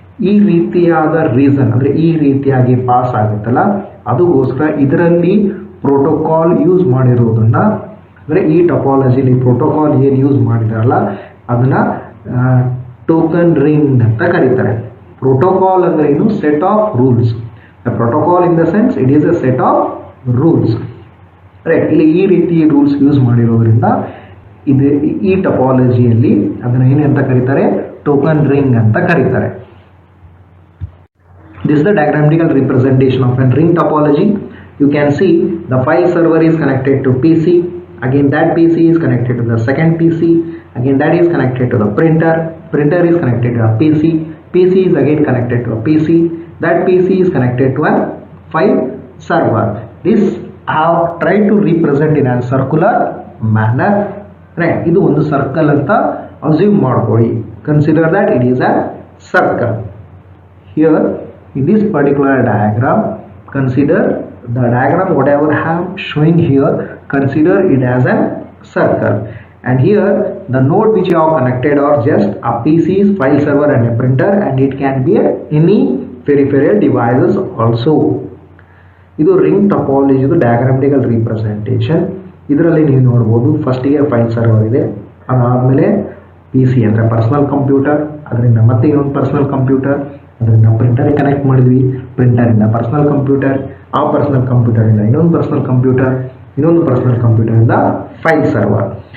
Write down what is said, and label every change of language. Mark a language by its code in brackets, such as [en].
[kn] ಈ ರೀತಿಯಾದ ರೀಸನ್ ಅಂದರೆ ಈ ರೀತಿಯಾಗಿ ಪಾಸ್ ಆಗುತ್ತಲ್ಲ ಅದಕ್ಕೋಸ್ಕರ ಇದರಲ್ಲಿ ಪ್ರೋಟೋಕಾಲ್ ಯೂಸ್ ಮಾಡಿರೋದನ್ನು ಅಂದರೆ ಈ ಟಪಾಲಜಿಲಿ ಪ್ರೋಟೋಕಾಲ್ ಏನು ಯೂಸ್ ಮಾಡಿದಾರಲ್ಲ ಅದನ್ನು ಟೋಕನ್ ರಿಂಗ್ ಅಂತ ಕರೀತಾರೆ. ಪ್ರೋಟೋಕಾಲ್ ಅಂದರೆ ಏನು? [en] Set of rules. Protocol in the sense it is a set of rules, right. [kn] ಇಲ್ಲಿ ಈ ರೀತಿ ರೂಲ್ಸ್ ಯೂಸ್ ಮಾಡಿರೋದ್ರಿಂದ ಇದು ಈ ಟಪಾಲಜಿಯಲ್ಲಿ ಅದನ್ನು ಏನಂತ ಕರೀತಾರೆ? ಟೋಕನ್ ರಿಂಗ್ ಅಂತ ಕರೀತಾರೆ. [en] This is the diagrammatical representation of a ring topology. You can see the file server is connected to PC. Again that PC is connected to the second PC. Again that is connected to the printer. Printer is connected to a PC. PC is again connected to a PC. That PC is connected to a file server. This I have tried to represent in a circular manner. Right. [kn] ಇದು ಒಂದು circle ಅಂತ assume ಮಾಡ್ಕೊಳ್ಳಿ. [en] Consider that it is a circle. Here in this particular diagram, consider the diagram whatever I am showing here, consider it as a circle. And here the node which you have connected are just a PC's file server and a printer, and it can be any peripheral devices also. [kn] ಇದು ring topology ಇದು ಡಯಾಗ್ರಾಮ್ಟಿಕಲ್ representation. ಇದರಲ್ಲಿ ನೀವು ನೋಡ್ಬೋದು ಫಸ್ಟಿಗೆ file server ಇದೆ, ಅದಾದಮೇಲೆ P C ಅಂದರೆ personal computer, ಅದರಿಂದ ಮತ್ತೆ ಇನ್ನೊಂದು ಪರ್ಸನಲ್ ಕಂಪ್ಯೂಟರ್, ಅದರಿಂದ ಪ್ರಿಂಟರಿಗೆ ಕನೆಕ್ಟ್ ಮಾಡಿದ್ವಿ, ಪ್ರಿಂಟರಿಂದ ಪರ್ಸನಲ್ ಕಂಪ್ಯೂಟರ್, ಆ ಪರ್ಸನಲ್ ಕಂಪ್ಯೂಟರಿಂದ ಇನ್ನೊಂದು ಪರ್ಸನಲ್ ಕಂಪ್ಯೂಟರ್, ಇನ್ನೊಂದು ಪರ್ಸನಲ್ ಕಂಪ್ಯೂಟರಿಂದ ಫೈಲ್ ಸರ್ವರ್.